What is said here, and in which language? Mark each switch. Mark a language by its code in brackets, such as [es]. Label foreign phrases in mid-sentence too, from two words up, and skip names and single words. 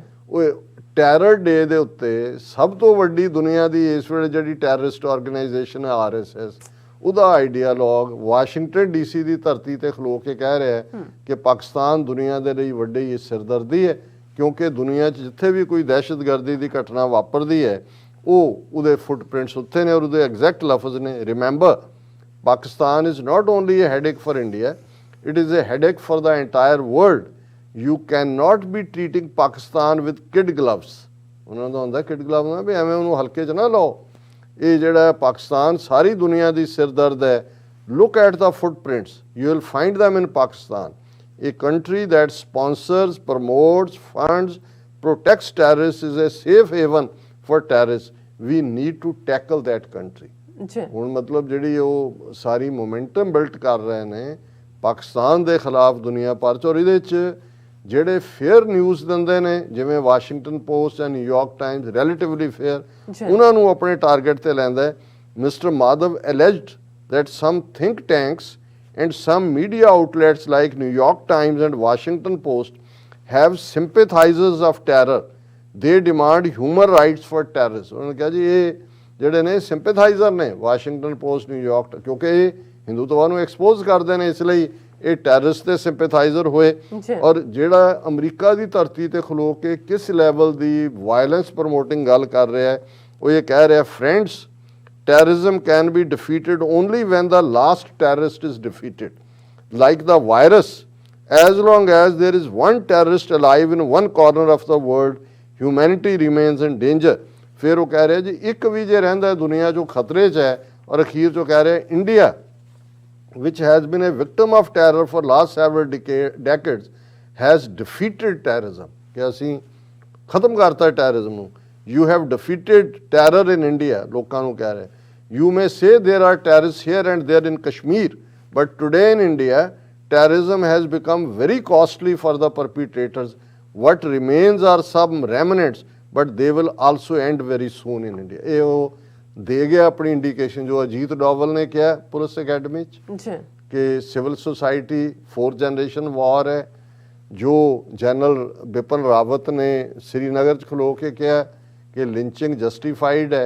[pa] ਉਹ [en] terror day [pa] ਦੇ ਉੱਤੇ ਸਭ ਤੋਂ ਵੱਡੀ ਦੁਨੀਆ ਦੀ ਇਸ ਵੇਲੇ ਜਿਹੜੀ [en] terrorist organisation [pa] ਹੈ RSS, ਉਹਦਾ ਆਈਡੀਆਲੋਗ ਵਾਸ਼ਿੰਗਟਨ DC ਦੀ ਧਰਤੀ ਤੇ ਖਲੋ ਕੇ ਕਹਿ ਰਿਹਾ ਹੈ ਕਿ ਪਾਕਿਸਤਾਨ ਦੁਨੀਆ ਦੇ ਲਈ ਵੱਡੀ ਸਿਰਦਰਦੀ ਹੈ, ਕਿਉਂਕਿ ਦੁਨੀਆ 'ਚ ਜਿੱਥੇ ਵੀ ਕੋਈ ਦਹਿਸ਼ਤਗਰਦੀ ਦੀ ਘਟਨਾ ਵਾਪਰਦੀ ਹੈ ਉਹਦੇ ਫੁੱਟਪ੍ਰਿੰਟਸ ਉੱਥੇ ਨੇ ਔਰ ਉਹਦੇ ਐਗਜ਼ੈਕਟ ਲਫ਼ਜ਼ ਨੇ [en] remember Pakistan is not only a headache for India, it is a headache for the entire world. You cannot be treating Pakistan with kid gloves। [pa] ਉਹਨਾਂ ਦਾ ਹੁੰਦਾ [en] kid gloves [pa] ਨਾ ਵੀ ਐਵੇਂ ਉਹਨੂੰ ਹਲਕੇ 'ਚ ਨਾ ਲਾਓ। ਇਹ ਜਿਹੜਾ ਪਾਕਿਸਤਾਨ ਸਾਰੀ ਦੁਨੀਆ ਦੀ ਸਿਰਦਰਦ ਹੈ। [en] Look at the footprints, you will find them in Pakistan, a country that sponsors, promotes, funds, protects terrorists, is a safe haven for terrorists। We need to tackle that country। [pa] ਹੁਣ ਮਤਲਬ ਜਿਹੜੀ ਉਹ ਸਾਰੀ [en] momentum built [pa] ਕਰ ਰਹੇ ਨੇ ਪਾਕਿਸਤਾਨ ਦੇ ਖਿਲਾਫ ਦੁਨੀਆ ਭਰ 'ਚ, ਔਰ ਇਹਦੇ 'ਚ ਜਿਹੜੇ [en] fair news [pa] ਦਿੰਦੇ ਨੇ ਜਿਵੇਂ ਵਾਸ਼ਿੰਗਟਨ ਪੋਸਟ ਜਾਂ ਨਿਊਯਾਰਕ ਟਾਈਮਜ਼ [en] relatively fair, [pa] ਉਹਨਾਂ ਨੂੰ ਆਪਣੇ ਟਾਰਗੇਟ ਤੇ ਲੈਂਦਾ ਹੈ। [en] ਮਿਸਟਰ ਮਾਧਵ alleged that some think tanks and some media outlets like New York Times and Washington Post have sympathizers of terror, they demand human rights for terrorists। [pa] ਉਹਨਾਂ ਨੇ ਕਿਹਾ ਜੀ ਇਹ ਜਿਹੜੇ ਨੇ ਸਿੰਪੈਥਾਈਜ਼ਰ ਨੇ ਵਾਸ਼ਿੰਗਟਨ ਪੋਸਟ ਨਿਊਯਾਰਕ, ਕਿਉਂਕਿ ਇਹ ਹਿੰਦੂਤਵਾ ਨੂੰ ਐਕਸਪੋਜ਼ ਕਰਦੇ ਨੇ, ਇਸ ਲਈ ਇਹ ਟੈਰਰਿਸਟ ਦੇ ਸਿੰਪੈਥਾਈਜ਼ਰ ਹੋਏ। ਔਰ ਜਿਹੜਾ ਅਮਰੀਕਾ ਦੀ ਧਰਤੀ ਤੇ ਖਲੋ ਕੇ ਕਿਸ ਲੈਵਲ ਦੀ [en] violence promoting [pa] ਗੱਲ ਕਰ ਰਿਹਾ ਹੈ, ਉਹ ਇਹ ਕਹਿ ਰਿਹਾ ਫਰੈਂਡਸ [en] terrorism can be defeated only when the last terrorist is defeated, like the virus। As long as there is one terrorist alive in one corner of the world, humanity remains in danger। [pa] ਫਿਰ ਉਹ ਕਹਿ ਰਿਹਾ ਜੀ ਇੱਕ ਵੀ ਜੇ ਰਹਿੰਦਾ ਦੁਨੀਆ 'ਚੋਂ ਖਤਰੇ 'ਚ ਹੈ। ਔਰ ਅਖੀਰ 'ਚੋਂ ਕਹਿ ਰਿਹਾ [en] ਇੰਡੀਆ which has been a victim of terror for last several decades has defeated terrorism। [pa] ਕਿ ਅਸੀਂ ਖਤਮ ਕਰਤਾ ਟੈਰਰਿਜ਼ਮ ਨੂੰ। [en] You have defeated terror in India। [pa] ਲੋਕਾਂ ਨੂੰ ਕਹਿ ਰਿਹਾ [en] you may say there are terrorists here and there in Kashmir, but today in India terrorism has become very costly for the perpetrators। What remains are some remnants, but they will also end very soon in India। [pa] ਇਹ ਉਹ ਦੇ ਗਿਆ ਆਪਣੀ ਇੰਡੀਕੇਸ਼ਨ ਜੋ ਅਜੀਤ ਡੋਵਲ ਨੇ ਕਿਹਾ [en] police academy [pa] 'ਚ ਕਿ [en] civil society 4th generation war [pa] ਹੈ। ਜੋ ਜਨਰਲ ਬਿਪਨ ਰਾਵਤ ਨੇ ਸ੍ਰੀਨਗਰ 'ਚ ਖਲੋ ਕੇ ਕਿਹਾ ਕਿ [en] lynching justified [pa] ਹੈ।